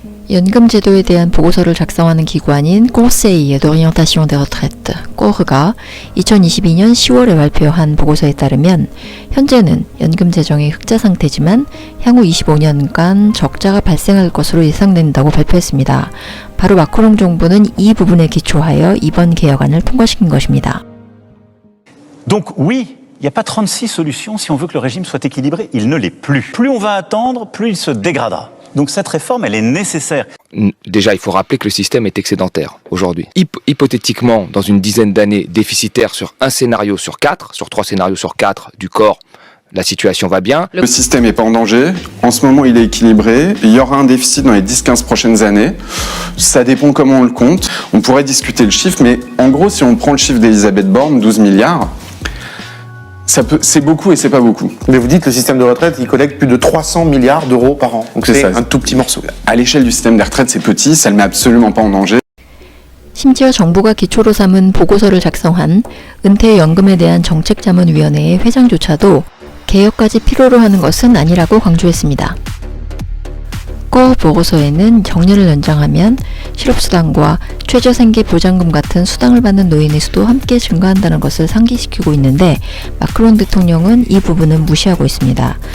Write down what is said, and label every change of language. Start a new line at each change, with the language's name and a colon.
Korean: 연금 제도에 대한 보고서를 작성하는 기관인 Conseil d'orientation des retraites, 꼬흐가 2022년 10월에 발표한 보고서에 따르면 현재는 연금 재정의 흑자 상태지만 향후 25년간 적자가 발생할 것으로 예상된다고 발표했습니다. 바로 마크롱 정부는 이 부분에 기초하여 이번 개혁안을 통과시킨 것입니다.
French: Donc oui, il n'y a pas 36 solutions si on veut que le régime soit équilibré. Il ne l'est plus. Plus on va attendre, plus il se dégradera. Donc cette réforme, elle est nécessaire. Déjà, il faut rappeler que le système est excédentaire aujourd'hui. Hypothétiquement, dans une dizaine d'années, déficitaire sur un scénario sur 4, sur 3 scénarios sur 4 du corps, la situation va bien. Le système n'est pas en danger. En ce moment, il est équilibré. Il y aura un déficit dans les 10-15 prochaines années. Ça dépend comment on le compte. On pourrait discuter le chiffre, mais en gros, si on prend le chiffre d'Elisabeth Borne, 12 milliards, c'est beaucoup et c'est pas beaucoup. Mais vous dites que le système de retraite, il collecte plus de 300 milliards d'euros par an. Donc c'est un tout petit morceau. À l'échelle du système des retraites, c'est petit, ça ne le met absolument pas en danger.
Korean: 심지어 정부가 기초로 삼은 보고서를 작성한 은퇴연금에 대한 정책자문위원회의 회장조차도 개혁까지 필요로 하는 것은 아니라고 강조했습니다. 꼬 보고서에는 정년을 연장하면 실업수당과 최저생계 보장금 같은 수당을 받는 노인의 수도 함께 증가한다는 것을 상기시키고 있는데 마크롱 대통령은 이 부분은 무시하고 있습니다.